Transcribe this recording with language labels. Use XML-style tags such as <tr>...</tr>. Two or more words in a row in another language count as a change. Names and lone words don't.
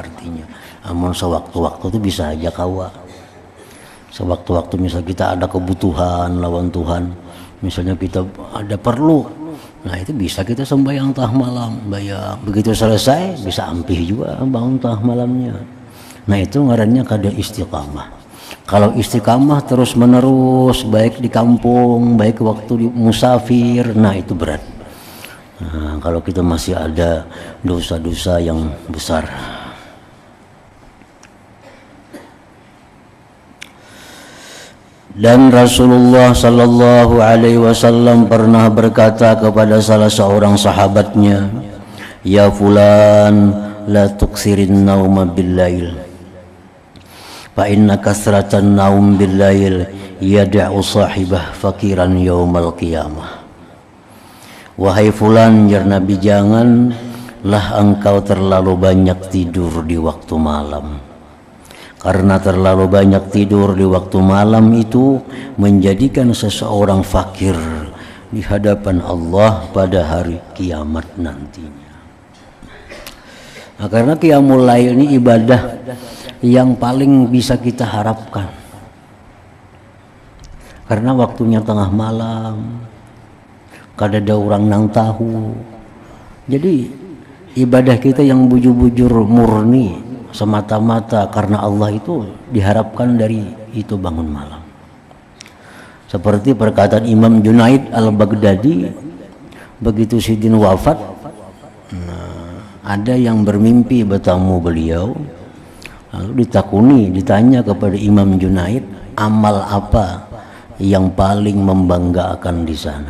<bjn>Artinya amun sewaktu-waktu itu bisa aja kawa. Sewaktu-waktu misal kita ada kebutuhan lawan Tuhan, misalnya kita ada perlu, nah itu bisa kita sembahyang tengah malam, begitu selesai bisa ampih juga bangun tengah malamnya. Nah, itu ngarannya kada istiqamah.</bjn> <id>Kalau istiqamah terus menerus, baik di kampung, baik waktu di musafir, nah itu berat. Nah, kalau kita masih ada dosa-dosa yang besar. Dan Rasulullah</id> <ar>صلى الله عليه وسلم</ar> <id>pernah berkata kepada salah seorang sahabatnya,</id> <ar>"يا فلان لا تكثرن النوم بالليل. فإن كثرة النوم بالليل يدع صاحبه فقيرا يوم القيامة."</ar> <id>Wahai fulan, jar Nabi, janganlah engkau terlalu banyak tidur di waktu malam. Karena terlalu banyak tidur di waktu malam itu menjadikan seseorang fakir di hadapan Allah pada hari kiamat nantinya. Nah, karena</id> <ar>قيام الليل</ar> <id>ini ibadah yang paling bisa kita harapkan. Karena waktunya tengah malam,</id> <bjn>kada ada orang nang tahu.</bjn> <id>Jadi ibadah kita yang bujur-bujur murni semata-mata karena Allah itu diharapkan dari itu bangun malam. Seperti perkataan Imam Junaid Al-Baghdadi, begitu Sidin wafat, ada yang bermimpi bertemu beliau, lalu ditanya kepada Imam Junaid, amal apa yang paling membanggakan di sana?</id>